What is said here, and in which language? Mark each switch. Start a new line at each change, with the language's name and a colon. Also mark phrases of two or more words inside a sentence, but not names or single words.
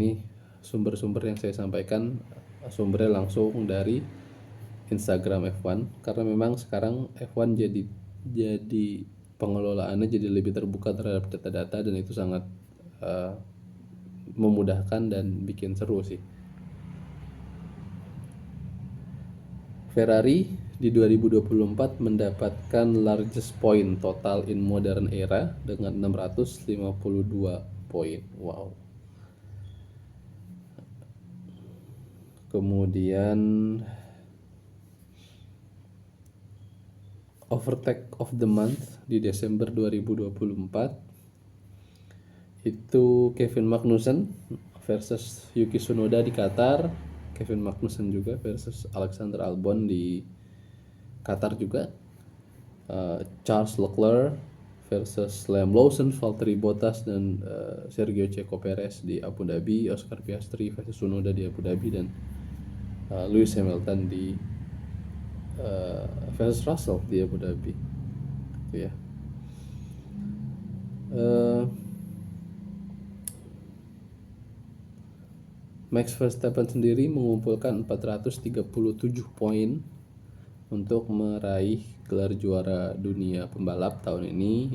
Indonesian: Ini sumber-sumber yang saya sampaikan sumbernya langsung dari Instagram F1, karena memang sekarang F1 jadi pengelolaannya jadi lebih terbuka terhadap data-data, dan itu sangat memudahkan dan bikin seru sih. Ferrari di 2024 mendapatkan
English: largest point total in modern era
Indonesian: dengan 652 poin. Wow. Kemudian
English: overtake of the month
Indonesian: di Desember 2024 itu Kevin Magnussen versus Yuki Tsunoda di Qatar. Kevin Magnussen juga versus Alexander Albon di Qatar juga. Charles Leclerc versus Liam Lawson, Valtteri Bottas, dan Sergio Checo Perez di Abu Dhabi. Oscar Piastri versus Tsunoda di Abu Dhabi, dan Lewis Hamilton di versus Russell di Abu Dhabi, gitu ya. Max Verstappen sendiri mengumpulkan 437 poin untuk meraih gelar juara dunia pembalap tahun ini.